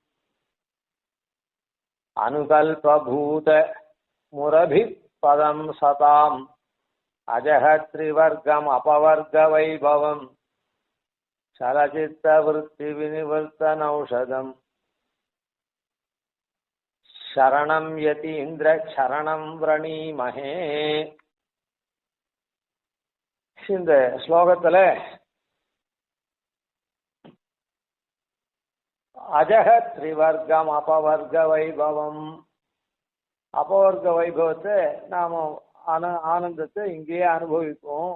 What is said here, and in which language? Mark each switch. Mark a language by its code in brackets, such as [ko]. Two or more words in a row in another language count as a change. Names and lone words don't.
[sa] अनुकल्पभूत मुरभिपदं सताम् अजहत्रिवर्गम् अपवर्गवैभवम् चलचित्तवृत्तिविनिवर्तनौषधम् शरणं यतीन्द्र शरणं व्रणीमहे. [ta] இந்த ஸ்லோகத்துல [sa] अजह त्रिवर्गम् अपवर्ग वैभवम्, [ta] அபவர்க்க வைபவத்தை நாம ஆனந்தத்தை இங்கேயே அனுபவிப்போம்.